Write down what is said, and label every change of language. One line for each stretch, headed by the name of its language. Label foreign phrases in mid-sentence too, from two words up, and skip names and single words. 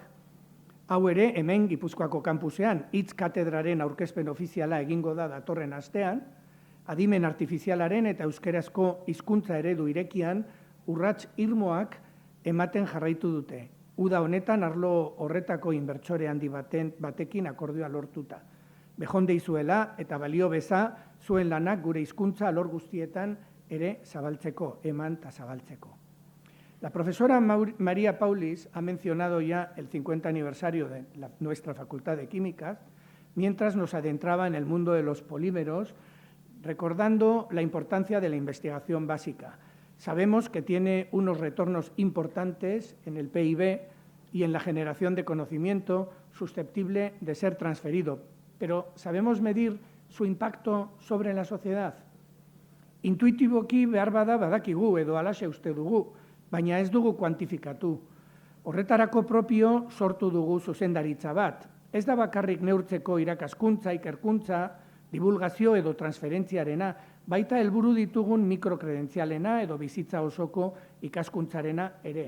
Basque: Hau ere hemen Gipuzkoako kampusean hitz katedraren aurkezpen ofiziala egingo da datorren astean, adimen artifizialaren eta euskerazko hizkuntza eredu irekian urrats irmoak ematen jarraitu dute. Uda honetan arlo horretako inbertsore handi batekin akordioa lortuta. Bejonde izuela eta balio beza zuen lanak gure hizkuntza alor guztietan ere zabaltzeko, eman eta zabaltzeko.
Spanish: La profesora María Paulis ha mencionado ya el 50 aniversario de nuestra Facultad de Químicas, mientras nos adentraba en el mundo de los polímeros, recordando la importancia de la investigación básica. Sabemos que tiene unos retornos importantes en el PIB y en la generación de conocimiento susceptible de ser transferido, pero ¿sabemos medir su impacto sobre la sociedad?
Basque: Intuitiboki behar badakigu edo halaxe uste dugu, baina ez dugu kuantifikatu. Horretarako propio sortu dugu zuzendaritza bat. Ez da bakarrik neurtzeko irakaskuntza, ikerkuntza, divulgazio edo transferentziarena, baita helburu ditugun mikrokredentzialena edo bizitza osoko ikaskuntzarena ere.